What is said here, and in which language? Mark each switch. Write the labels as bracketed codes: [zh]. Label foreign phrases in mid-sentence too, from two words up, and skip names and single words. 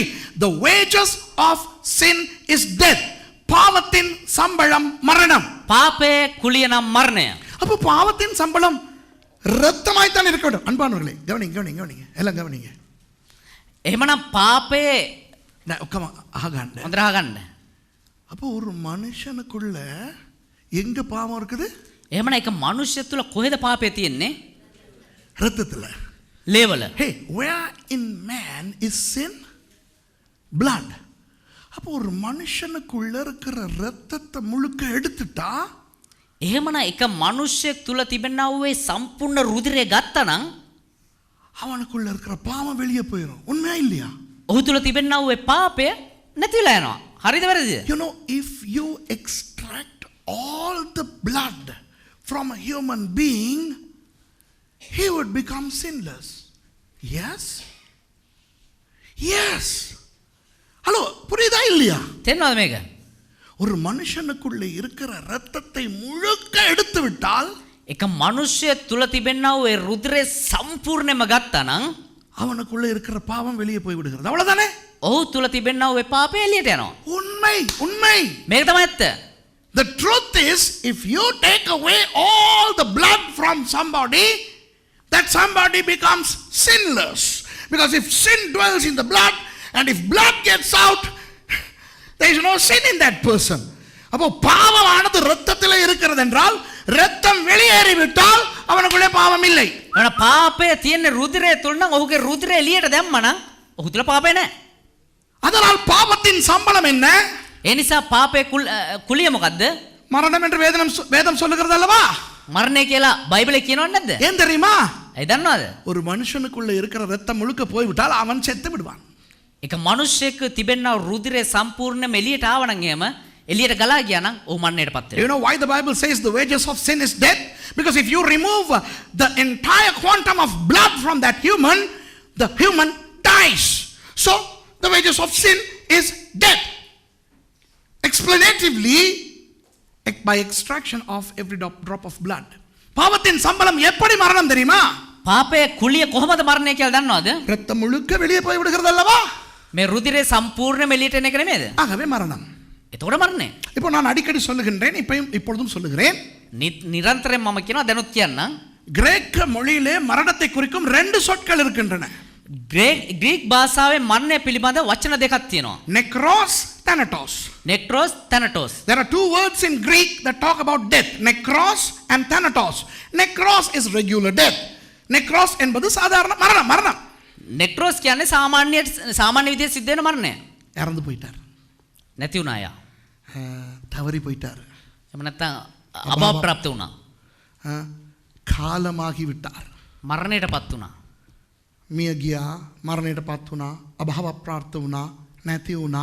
[en] The wages of sin is death. [ta] பாவத்தின் சம்பளம் மரணம். [si] පාපයේ කුලිය නම් මරණය. [ta] அப்போ பாவத்தின் சம்பளம் ரத்தமாய் தான் இருக்க வேண்டும். அன்பானவர்களே கவனிங்க எல்லாம் கவனிங்க. [si] එහෙමනම් පාපයේ [ta] ஆகாண்ட [si] හොඳට අහගන්න. [ta] அப்போ ஒரு மனுஷனுக்குள்ள எங்க பாவம் இருக்குது? [si] එහෙමනම් එක මනුෂ්‍ය තුල කොහෙද පාපය තියෙන්නේ? [ta] ரத்தத்துல. [si] ලේවල. [en] Hey, where in man is sin? Blood. [ta] அப்போ ஒரு மனுஷனுக்குள்ள இருக்கிற ரத்தத்தை முழுக்க எடுத்துட்டா [si] එහෙමනම් එක මනුෂ්‍යෙක් තුල තිබෙනා වූ ඒ සම්පූර්ණ රුධිරය ගත්තනම් [ta] அவனுக்குள்ள இருக்கிற பாவம் வெளியே போயிடும். உண்மையா இல்லையா? [si] ඔහු තුල තිබෙනා වූ ඒ පාපය නැතිලා යනවා. හරිද වැරදිද? [en] You know, if you extract all the blood from a human being, he would become sinless. Yes? Yes. [ta] ஹலோ, புரியுதா இல்லையா? [si] තේරෙනවද මේක? [ta] ஒரு மனுஷனுக்குள்ள இருக்கிற ரத்தத்தை முழுக்க எடுத்து விட்டால் [si] එක මනුෂ්‍ය තුල තිබෙනා වූ ඒ රුධිරය සම්පූර්ණයෙන්ම ගත්තනම් [ta] அவனுக்குள்ள இருக்கிற பாவம் வெளியே போய் விடுகிறது. அவ்வளவுதானே? [si] ඔහු තුල තිබෙනා වූ ඒ පාපය එළියට යනවා. [ta] உண்மை. [si] මේක තමයි ඇත්ත. [en] The truth is, if you take away all the blood from somebody, that somebody becomes sinless. Because if sin dwells in the blood, and if blood gets out, there is no sin in that person. [ta] அப்போ பாவமானது இரத்தத்திலே இருக்கிறது என்றால் இரத்தம் வெளியேறிவிட்டால் அவனுக்குள்ளே பாவம் இல்லை. [si] අන පාපය තියෙන රුධිරය තුල නම් ඔහුගේ රුධිරය එළියට දැම්මනම් ඔහු තුල පාපය නැහැ. [ta] அதனால் பாவத்தின் சம்பளம் என்ன? [si] ඒ නිසා පාපයේ කුලිය මොකද්ද? [ta] மரணம் என்று வேதம் சொல்லுகிறது அல்லவா? [si] මරණය කියලා බයිබලයේ කියනවද නැද්ද? [ta] ஏன் தெரியுமா? [si] ඒ දන්නවද? [ta] ஒரு மனுஷனுக்குள்ள இருக்கிற இரத்தம் முழுக்க போய்விட்டால் அவன் செத்து விடுவான். [si] එක මනුෂ්‍යයෙක් තිබෙනා රුධිරය සම්පූර්ණයෙන්ම එළියට ආවනම් එහෙම එළියට ගලා ගියා නම් ඔහු මරණයටපත් වෙනවා. [en] You know why the Bible says the wages of sin is death? Because if you remove the entire quantum of blood from that human, the human dies. So the wages of sin is death. Explanatively, by extraction of every drop of blood. [ta] பாவத்தின் சம்பளம் எப்படி மரணம் தெரியுமா? [si] පාපයේ කුලිය කොහොමද මරණය කියලා දන්නවද? [ta] இரத்தம் முழுக்க வெளியே போய் விடுகிறது அல்லவா? [si] මේ රුධිරය සම්පූර්ණයෙන්ම එළියට එන එක නෙමෙයිද? [ta] ஆகவே மரணம். [si] එතකොට මරණය. [ta] இப்போ நான் அடிக்கடி சொல்லுகின்றேன், இப்பொழுதும் சொல்லுகிறேன். [si] නිරන්තරයෙන් මම කියනවා දැනුත් කියන්නම්. [ta] கிரேக்க மொழியிலே மரணத்தை குறிக்கும் ரெண்டு சொற்கள் இருக்கின்றன. [si] ග්‍රීක් භාෂාවේ මරණය පිළිබඳ වචන දෙකක් තියෙනවා. [el] νεκρός, θάνατος. νεκρός θάνατος. [en] There are two words in Greek that talk about death. Necros and thanatos. Necros is regular death. [ta] Necros என்பது சாதாரண மரணம். [si] නෙක්‍රොස් කියන්නේ සාමාන්‍ය විදිහට සිද්ධ වෙන මරණය. [ta] இறந்து போயிட்டார். [si] නැති වුණා යා. [ta] தவறி போயிட்டார். [si] එහෙම නැත්නම් අභාවප්‍රාප්ත වුණා. [ta] කාලமாகி விட்டார். [si] මරණයටපත් වුණා. මිය ගියා, මරණයටපත් වුණා, අභාවප්‍රාප්ත වුණා, නැති වුණා.